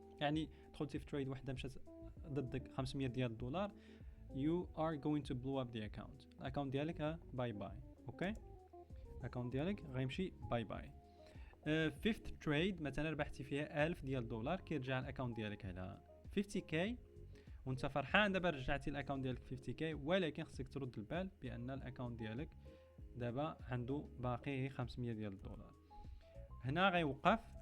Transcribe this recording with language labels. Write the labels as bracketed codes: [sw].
[ar] يعني دخلتي في تريد وحده مشات ضدك 500 ديال الدولار. [en] you are going to blow up the account. [ar] الاكونت ديالك باي باي. اوكي الاكونت ديالك غيمشي باي باي. [en] fifth trade [ar] مثلا ربحتي فيها 1000 ديال الدولار كيرجع الاكونت ديالك على 50k وانت فرحان دابا رجعتي الاكونت ديالك 50k، ولكن خصك ترد البال بان الاكونت ديالك دابا عنده باقي 500 ديال الدولار. هنا غيوقف.